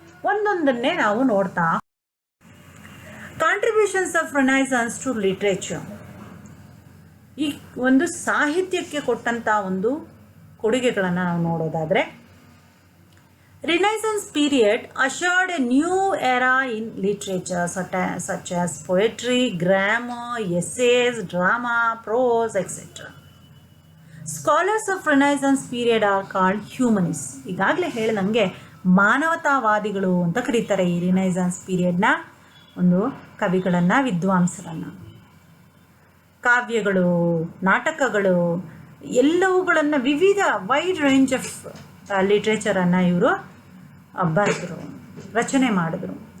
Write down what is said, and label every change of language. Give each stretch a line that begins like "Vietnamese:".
Kannada: ಒಂದೊಂದನ್ನೇ ನಾವು ನೋಡ್ತಾ.
English: contributions of renaissance to literature,
Kannada: ಈ ಒಂದು ಸಾಹಿತ್ಯಕ್ಕೆ ಕೊಟ್ಟಂಥ ಒಂದು ಕೊಡುಗೆಗಳನ್ನು ನಾವು ನೋಡೋದಾದರೆ, Renaissance period
English: assured a new era in literature such as poetry, grammar, essays, drama, prose, etc. Scholars of Renaissance period are called humanists.
Kannada: ಈಗಾಗಲೇ ಹೇಳಿದಂಗೆ ಮಾನವತಾವಾದಿಗಳು ಅಂತ ಕರೀತಾರೆ ಈ ರಿನೈಸನ್ಸ್ ಪೀರಿಯಡ್ನ ಒಂದು ಕವಿಗಳನ್ನು, ವಿದ್ವಾಂಸರನ್ನು. ಕಾವ್ಯಗಳು, ನಾಟಕಗಳು ಎಲ್ಲವುಗಳನ್ನು ವಿವಿಧ ವೈಡ್ ರೇಂಜ್ ಆಫ್ ಲಿಟ್ರೇಚರನ್ನು ಇವರು ಬರೆದರು, ರಚನೆ ಮಾಡಿದ್ರು.